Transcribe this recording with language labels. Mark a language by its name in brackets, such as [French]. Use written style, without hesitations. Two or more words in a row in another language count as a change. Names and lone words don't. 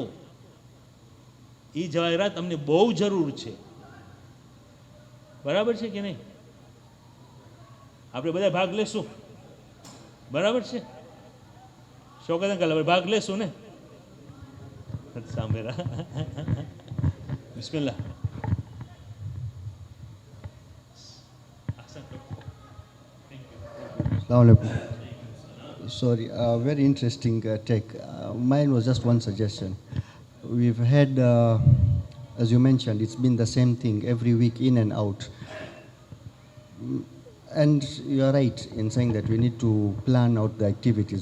[Gujarati] એ જવાહેરાત અમને બહુ જરૂર છે. બરાબર છે કે નહીં? આપણે બધા ભાગ લેશું, બરાબર છે? શોકત અંકલ આપણે ભાગ લેશું ને? સાંભળા. [Arabic] બિસ્મિલ્લાહ. السلام عليكم. [English] Sorry, very interesting take. Mine was just one suggestion. We've had, as you mentioned, it's been the same thing every week in and out. And you are right in saying that we need to plan out the activities.